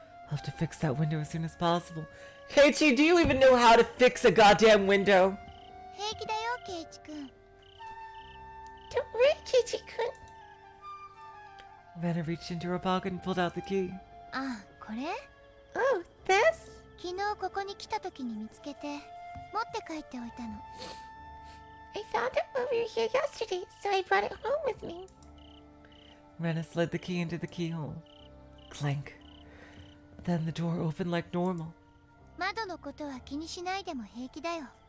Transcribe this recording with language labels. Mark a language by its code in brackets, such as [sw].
[en] I'll have to fix that window as soon as possible. Keiichi, do you even know how to fix a goddamn window? [ja] 平気だよ、ケイチ君。 [en] Don't worry, Keiichi-kun. Rena reached into her pocket and pulled out the key. [ja] あ、これ [en] Oh, this? [ja] 昨日ここに来た時に見つけて持って帰っておいたの。 [en] I found it when we were here yesterday, so I brought it home with me. Rena slid the key into the keyhole. Clink. Then the door opened like normal. [ja] 窓のことは気にしないでも平気だよ。